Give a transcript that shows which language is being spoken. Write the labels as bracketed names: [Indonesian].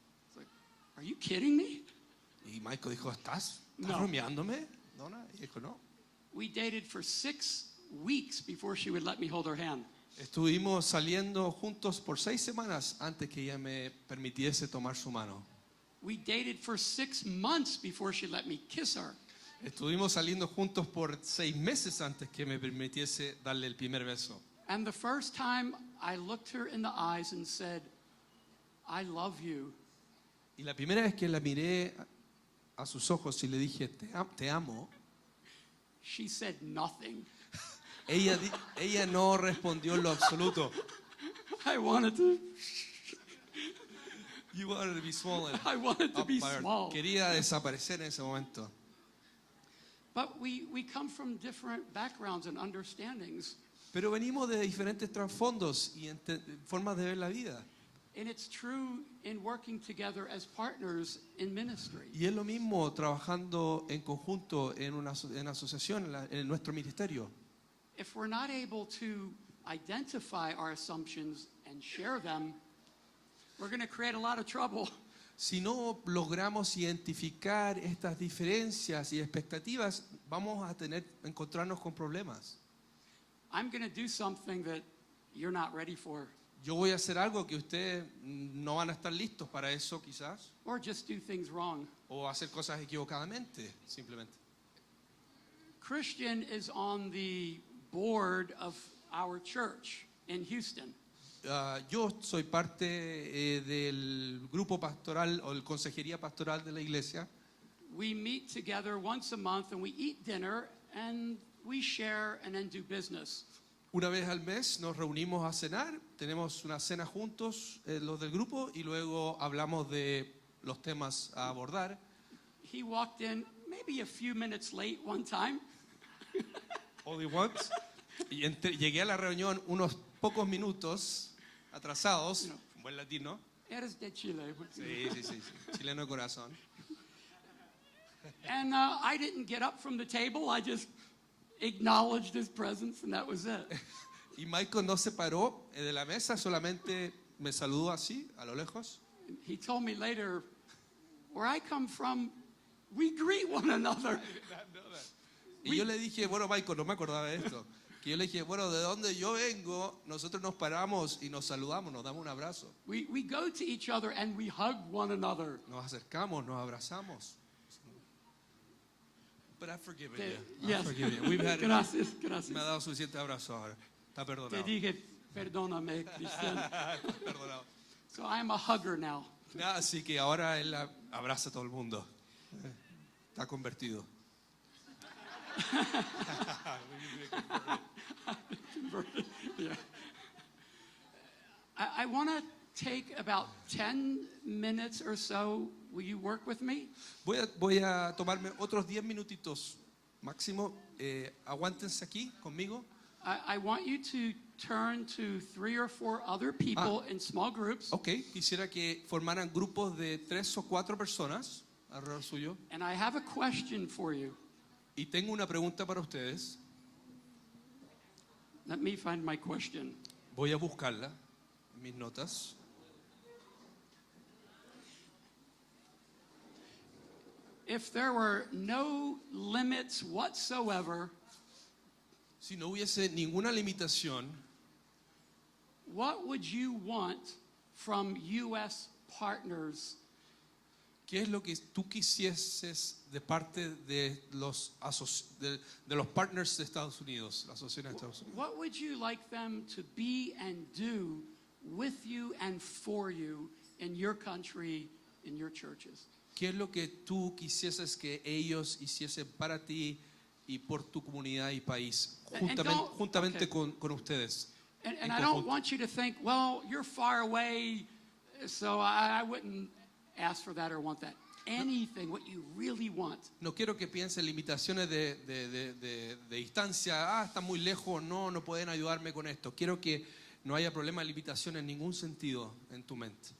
[English] It's like, are you kidding me? [Spanish] Y Michael dijo, ¿estás No. bromeándome? Donna y dijo, no. [English] We dated for 6 weeks before she would let me hold her hand. [Spanish] Estuvimos saliendo juntos por 6 semanas antes que ella me permitiese tomar su mano. [English] We dated for 6 months before she let me kiss her. [Spanish] Estuvimos saliendo juntos por 6 meses antes que me permitiese darle el primer beso. [English] And the first time I looked her in the eyes and said, I love you. [Spanish] Y la primera vez que la miré a sus ojos y le dije, te amo, [English] She said nothing. [Spanish] ella no respondió en lo absoluto. [English] I wanted to You wanted to be swollen. I wanted to be Up by her- small. [Spanish] Quería desaparecer en ese momento. [English] But we come from different backgrounds and understandings. [Spanish] Pero venimos de diferentes trasfondos y formas de ver la vida. [English] And it's true in working together as partners in ministry. [Spanish] Y es lo mismo trabajando en conjunto en asociación, en nuestro ministerio. [English] If we're not able to identify our assumptions and share them, we're going to create a lot of trouble. [Spanish] Si no logramos identificar estas diferencias y expectativas, vamos a encontrarnos con problemas. [English] I'm going to do something that you're not ready for, [Spanish] Yo voy a hacer algo que ustedes no van a estar listos para eso, quizás, [English] or just do things wrong. [Spanish] o hacer cosas equivocadamente, simplemente. [English] Christian is on the board of our church in Houston. [Spanish] Yo soy parte del grupo pastoral o el consejería pastoral de la iglesia. [English] We meet together once a month and we eat dinner and we share and then do business. [Spanish] Una vez al mes nos reunimos a cenar, tenemos una cena juntos, los del grupo, y luego hablamos de los temas a abordar. [English] He walked in maybe a few minutes late one time. Only once. [Spanish] Y llegué a la reunión unos pocos minutos atrasados, No. buen latino. Eres de Chile. Sí. Chileno de corazón. [English] And I didn't get up from the table. I just acknowledged his presence and that was it. [Spanish] Y Michael no se paró de la mesa, solamente me saludó así, a lo lejos. [English] He told me later, where I come from, we greet one another. [Spanish] Y yo le dije, bueno, Michael, no me acordaba de esto. Que yo le dije, bueno, de donde yo vengo, nosotros nos paramos y nos saludamos, nos damos un abrazo. [English] We go to each other and we hug one another. [Spanish] Nos acercamos, nos abrazamos. [English] But I forgive you. Yes. I forgive you. We've had [Spanish] Gracias. Me ha dado suficiente abrazo ahora. Está Te perdonado. dije, perdóname, Cristian. Perdonado. [English] So I am a hugger now. [Spanish] Así que ahora él abraza a todo el mundo. Está convertido. [English] Yeah. I want to take about 10 minutes or so. Will you work with me? [Spanish] Voy a tomarme otros 10 minutitos máximo. Aguántense aquí conmigo. [English] I want you to turn to 3 or 4 other people in small groups. [Spanish] Ok, quisiera que formaran grupos de 3 o 4 personas alrededor suyo. [English] And I have a question for you. [Spanish] Y tengo una pregunta para ustedes. [English] Let me find my question. [Spanish] Voy a buscarla en mis notas. [English] If there were no limits whatsoever, [Spanish] Si no hubiese ninguna limitación, [English] what would you want from U.S. partners [Spanish] ¿qué es lo que tú quisieses de parte de los partners de Estados Unidos, la asociación de Estados Unidos? [English] What would you like them to be and do with you and for you in your country, in your churches? [Spanish] ¿Qué es lo que tú quisieses que ellos hiciesen para ti y por tu comunidad y país, juntamente con ustedes? [English] And I don't want you to think, well, you're far away, so I wouldn't ask for that or want that. Anything, what you really want. [Spanish] No quiero que piensen limitaciones de distancia. Está muy lejos, no pueden ayudarme con esto. Quiero que no haya problema de limitación en ningún sentido en tu mente.